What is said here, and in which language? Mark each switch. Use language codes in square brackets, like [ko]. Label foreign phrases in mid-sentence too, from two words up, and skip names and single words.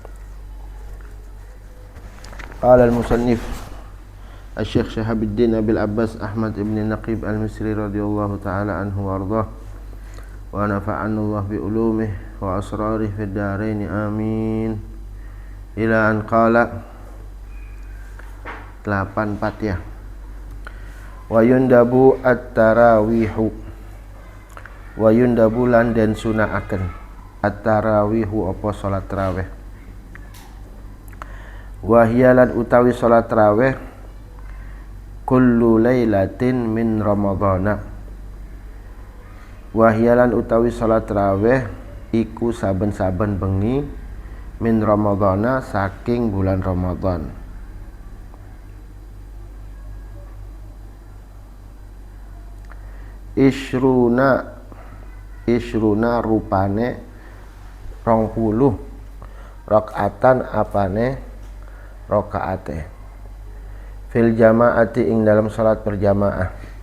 [ar] قال المصنف الشيخ شهاب الدين أبي العباس أحمد بن النقيب المصري رضي الله تعالى عنه وأرضاه ونفعنا الله بعلومه وأسراره في الدارين آمين. إلى أن قال 84 ya. ويندب التراويح، ويندب [jv] lan den sunaaken [ar] التراويح [jv] apa salat tarawih. [ar] وهي [jv] lan utawi salat tarawih [ar] كل ليلة من رمضان. وهي [jv] lan utawi salat tarawih iku saben-saben bengi [ar] من رمضان [jv] saking bulan Ramadan. Isruna rupane 20 rakaatan apane rakaate [ar] في الجماعة [jv] ing dalam salat berjamaah.